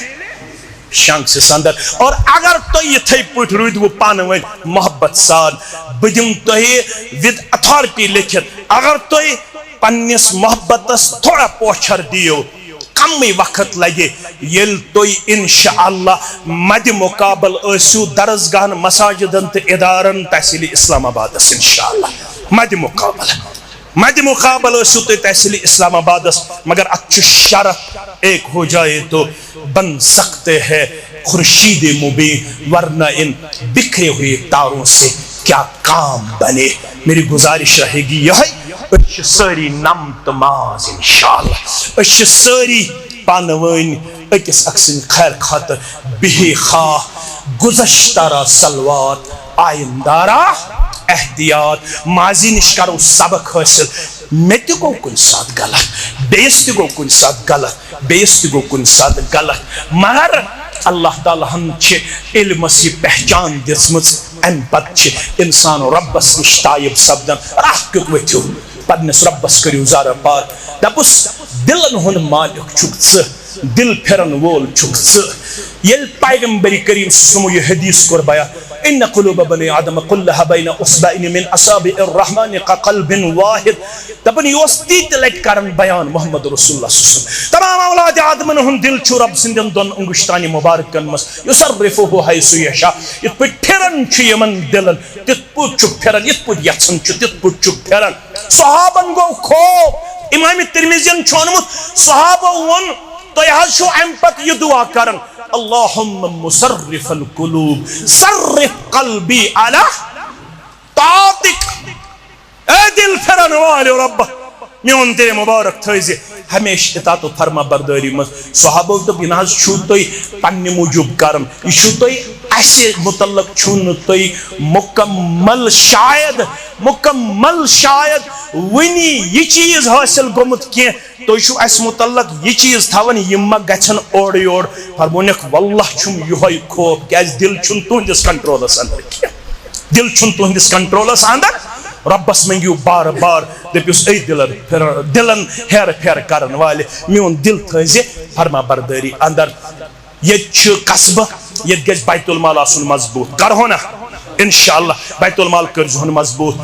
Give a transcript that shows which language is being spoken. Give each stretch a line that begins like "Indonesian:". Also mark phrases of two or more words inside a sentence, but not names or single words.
Kashmiri: شانگسس اندر اور اگر تُہۍ یِتھٕے پٲٹھۍ روٗدوٕ پانہٕ ؤنۍ محبت سان بہٕ دِمہٕ تۄہہِ وِد اتھارٹی لیکھِتھ اگر تُہۍ پننس محبتس تھوڑا پوچھر دِیِو کمٕے وقت لگہِ ییٚلہِ تُہۍ انشاءاللہ مدِ مقابل ٲسِو درسگاہن مساجدن تہٕ ادارن تحصیل اسلام آبادس انشاءاللہ مدِ مقابل ٲسِو تُہۍ تحصیل اسلام آبادس مگر اتھ چھُ شرط
Urdu: ایک ہو جائے تو بن سکتے ہیں
Kashmiri: خورشید مبین
Urdu: ورنہ ان بکھرے ہوئے تاروں سے کیا کام بنے میری گزارش رہے گی
Kashmiri: یہ ساری نم تماز انشاءاللہ اچھ ساری پانوین اکس اکسن خیر خاطر بہی خواہ
Persian: گزشتہ را سلوات آئندارا احتیاط
Kashmiri: ماضی نش کرو سبق حاصل میں تہِ گوٚو کُنہِ ساتہٕ غلط بیٚیِس تہِ گوٚو کُنہِ ساتہٕ غلط بیٚیِس تہِ گوٚو کُنہِ ساتہٕ غلط مگر اللہ تعالیٰ ہن چھِ علمس یہِ پہچان دِژمٕژ امہِ پتہٕ چھِ انسان رۄبس نِش تایب سپدان راہ کیُتھ ؤتھِو پننِس رۄبس کٔرِو زارٕ پار دپُس دلن ہُنٛد مالک چھُکھ ژٕ دل پھرن وول چھُکھ ژٕ ییٚلہِ پیغمبر کریم صلی یہِ حدیث کوٚر بیان
Arabic: ان قلوب بني آدم كلها بين اصبعين من اصابع الرحمن كقلب واحد
Kashmiri: دپن یہ اوس تیٖتہِ لٹہِ کران بیان
Arabic: محمد رسول اللہ صلی اللہ علیہ وسلم
Kashmiri: تمام اولاد آدمن ہُنٛد دل چھُ رب سٕنٛدٮ۪ن دۄن انگشتانہِ مبارکن منٛز
Arabic: یُصرفُہ حیث یشاء
Kashmiri: یِتھ پٲٹھۍ پھران چھُ یِمن دلن تِتھ پٲٹھۍ چھُ پھران یِتھ پٲٹھۍ یژھان چھُ تِتھ پٲٹھۍ چھُ پھران صحابن گوٚو خوف امام ترمذیَن چھُ ووٚنمُت صحابو ووٚن تُہۍ حظ چھُو امہِ پتہٕ یہِ دعا کران
Arabic: اللہم مصرف القلوب صرف قلبی علی
Kashmiri: طاعتک اے دل پھرن والو رب میون دل مبارک تھٲیزِ ہمیشہ اطاعت و فرما برداری منٛز صحابو دوٚپ یہِ نہ حظ چھُو تُہۍ پننہِ موٗجوٗب کران یہِ چھُو تُہۍ اسہِ متعلق چھُو نہٕ تُہۍ مکمل شاید وٕنی یہِ چیٖز حٲصِل گوٚمُت کینٛہہ تُہۍ چھُو اسہِ متعلق یہِ چیٖز تھاوان یِم ما گژھن اورٕ یور فرمونکھ واللہ چھُم یِہوے خوف کیازِ دل چھُنہٕ تُہنٛدِس کنٹرولس اندر کینٛہہ دل چھُنہٕ تُہنٛدِس کنٹرولس اندر رۄبس منٛگِو بار بار دٔپِوس اے دلن ہیرٕ پھیرٕ کرن والہِ میون دل تھٲیزِ فرما بردٲری اندر ییٚتہِ چھُ قصبہٕ ییٚتہِ گژھِ بیت المال آسُن مضبوٗط کرہو نا انشاءاللہ بیت المال کٔرزِہون مضبوٗط